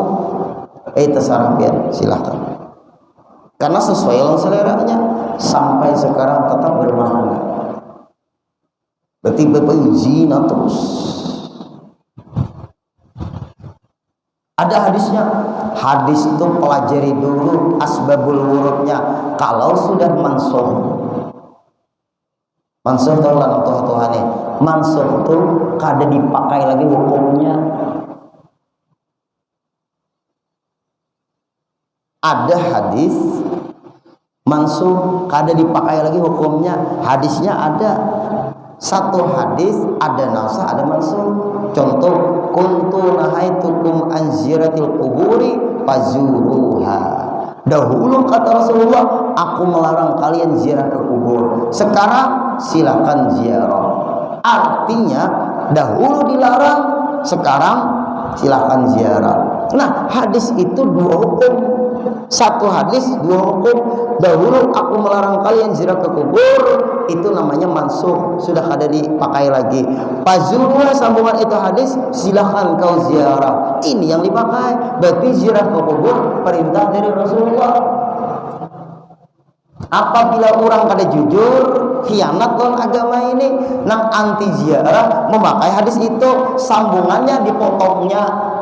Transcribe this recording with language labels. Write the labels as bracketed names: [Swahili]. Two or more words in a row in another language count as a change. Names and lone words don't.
[Indonesian] Terserah pian, silahkan. Karena sesuai dengan seleranya sampai sekarang tetap bermakna. Berarti berpenzina terus. Ada hadisnya. Hadis itu pelajari dulu [Arabic] أسباب الورود. [Indonesian] Kalau sudah mansuh. Mansuh tahu lah Tuhan-Tuhannya. [Banjar] Mansuh itu kada dipakai lagi hukumnya. Ada hadis mansuh kada dipakai lagi hukumnya. [Indonesian] Hadisnya ada. Satu hadis ada nasah, ada mansuh. Contoh, [Arabic] كنت نهيتكم عن زيارة القبور فزوروها. [Indonesian] Dahulu kata Rasulullah, aku melarang kalian ziarah ke kubur. Sekarang silakan ziarah. Artinya dahulu dilarang, sekarang silakan ziarah. Nah, hadis itu 2 hukum. Satu hadis 2 hukum. Dahulu aku melarang kalian ziarah ke kubur, itu namanya mansuh, sudah kada dipakai lagi. Fazurwa sambungan itu hadis, silahkan kau ziarah. Ini yang dipakai. Berarti ziarah ke kubur perintah dari Rasulullah. Apabila orang kada jujur, khianat dalam agama ini, nang anti ziarah memakai hadis itu, sambungannya dipotongnya.